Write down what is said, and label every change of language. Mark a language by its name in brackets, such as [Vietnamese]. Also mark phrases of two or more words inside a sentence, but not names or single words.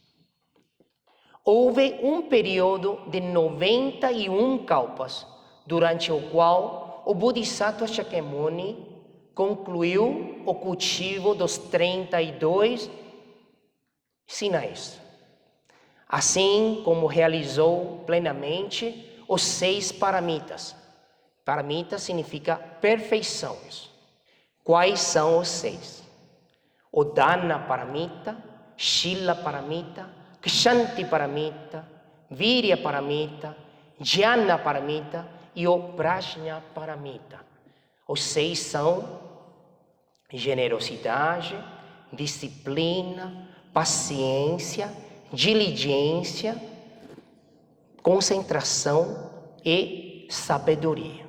[Portuguese] Houve um período de 91 kalpas, durante o qual o Bodhisattva Shakyamuni concluiu o cultivo dos 32 sinais, assim como realizou plenamente os 6 paramitas. Paramita significa perfeições. Quais são os 6? Udana Paramita, Shila Paramita, Kshanti Paramita, Virya Paramita, Jnana Paramita e o Prajna Paramita. Os 6 são generosidade, disciplina, paciência, diligência, concentração e sabedoria.